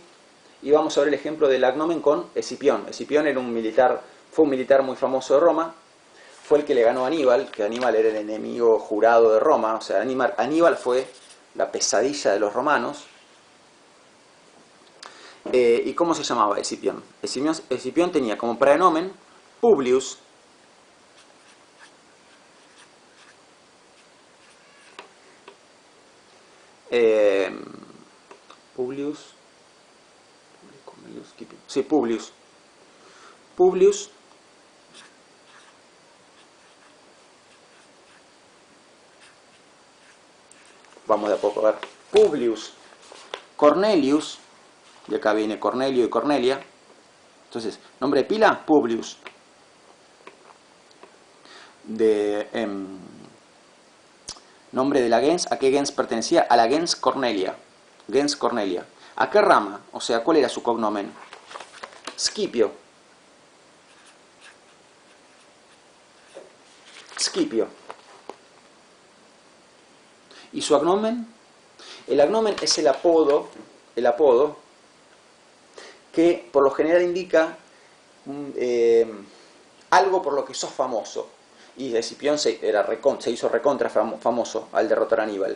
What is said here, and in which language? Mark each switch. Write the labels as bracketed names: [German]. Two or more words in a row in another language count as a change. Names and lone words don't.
[Spanish] Y vamos a ver el ejemplo del agnomen con Escipión. Escipión era fue un militar muy famoso de Roma. Fue el que le ganó a Aníbal, que Aníbal era el enemigo jurado de Roma. O sea, Aníbal fue la pesadilla de los romanos. ¿Y cómo se llamaba Escipión? Escipión tenía como praenomen Publius. Publius. Sí, Publius. Publius. Vamos de a poco a ver. Publius Cornelius. Y acá viene Cornelio y Cornelia. Entonces, nombre de pila, Publius. Nombre de la gens, ¿a qué gens pertenecía? A la gens Cornelia. Gens Cornelia. ¿A qué rama? O sea, ¿cuál era su cognomen? Scipio. Scipio. ¿Y su agnomen? El agnomen es el apodo que por lo general indica algo por lo que sos famoso. Y Escipión se hizo recontra famoso al derrotar a Aníbal.